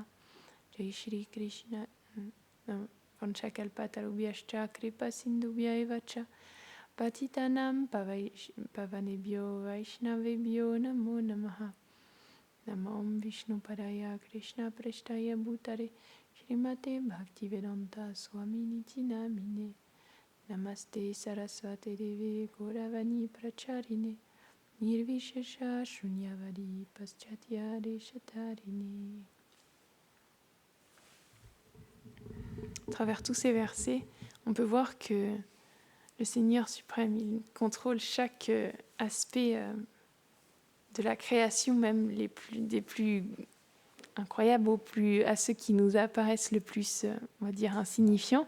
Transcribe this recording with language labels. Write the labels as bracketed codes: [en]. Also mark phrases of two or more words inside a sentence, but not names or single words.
[hi] जय श्री कृष्ण [sa] वाञ्छाकल्पतरुभ्यश्च कृपा सिन्धुभ्य एवच पतितानाम् पावनेभ्यो वैष्णवेभ्यो नमो नमः नमम् विष्णु पादाय कृष्ण प्रेष्ठाय भूतरे श्रीमते भक्तिवेदान्त स्वामी निति नामिने नमस्ते सरस्वते देवे गौरवाणी प्रचारिणे निर्विशेष शून्यवादि पाश्चात्य देशतारिणे. [fr] À travers tous ces versets, on peut voir que le Seigneur suprême, il contrôle chaque aspect de la création, même des plus incroyables à ceux qui nous apparaissent le plus, on va dire, insignifiants.